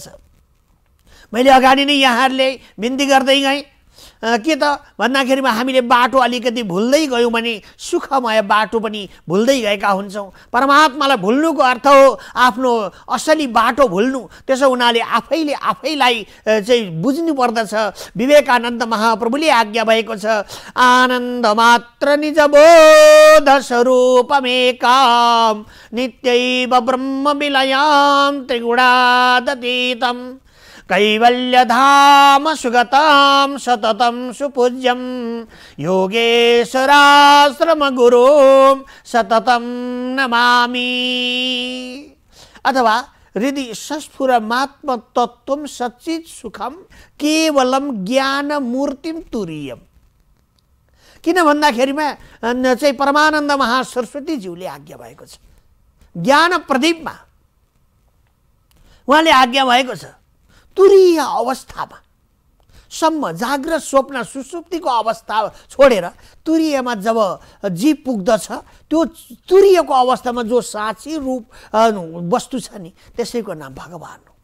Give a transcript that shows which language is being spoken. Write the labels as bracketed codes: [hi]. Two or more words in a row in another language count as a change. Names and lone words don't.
[ne] मैले अगाडि नै यहाँहरूले बिन्ती गर्दै गएँ के त भन्दाखेरिमा हामीले बाटो अलिकति भुल्दै गयौँ भने सुखमय बाटो पनि भुल्दै गएका हुन्छौँ। परमात्मालाई भुल्नुको अर्थ हो आफ्नो असली बाटो भुल्नु। त्यसो हुनाले आफैले आफैलाई चाहिँ बुझ्नु पर्दछ। विवेकानन्द महाप्रभुले आज्ञा भएको छ, [sa] आनन्द मात्र निज बोध स्वरूपमेकाम नित्यैव ब्रह्म विलयाम त्रिगुणातीतम कैवल्यधाम सुगताम सततम सुपूज्यम योगेश्वराश्रम गुरुम सततम नमामि। अथवा हृदि सस्फुरमात्म तत्त्वम सच्चित सुखम केवलम ज्ञान मूर्तिम तुरीयम। [ne] किन भन्दाखेरिमा चाहिँ परमानन्द महासरस्वतीज्यूले आज्ञा भएको छ। ज्ञान प्रदीपमा उहाँले आज्ञा भएको छ तुरीय अवस्थामा सम्म जाग्रत स्वप्न सुसुप्तिको अवस्था छोडेर तुरीयमा जब जीव पुग्दछ त्यो तुरीयको अवस्थामा जो साँची रूप वस्तु छ नि त्यसैको नाम भगवान हो।